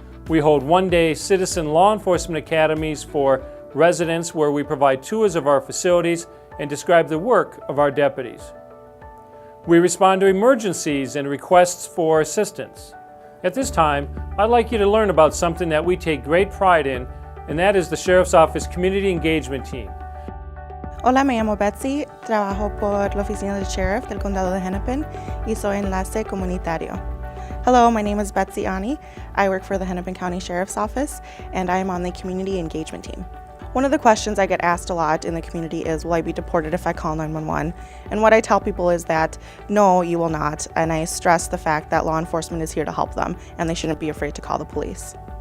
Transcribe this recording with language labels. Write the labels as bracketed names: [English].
[English] We hold one-day citizen law enforcement academies for residents where we provide tours of our facilities and describe the work of our deputies. We respond to emergencies and requests for assistance. At this time, I'd like you to learn about something that we take great pride in, and that is the Sheriff's Office Community Engagement Team. [Spanish] Hola, me llamo Betsy, trabajo por la oficina del Sheriff del Condado de Hennepin y soy enlace comunitario. [English] Hello, my name is Betsy Ani. I work for the Hennepin County Sheriff's Office and I am on the Community Engagement Team. One of the questions I get asked a lot in the community is, will I be deported if I call 911? And what I tell people is that, no, you will not. And I stress the fact that law enforcement is here to help them and they shouldn't be afraid to call the police.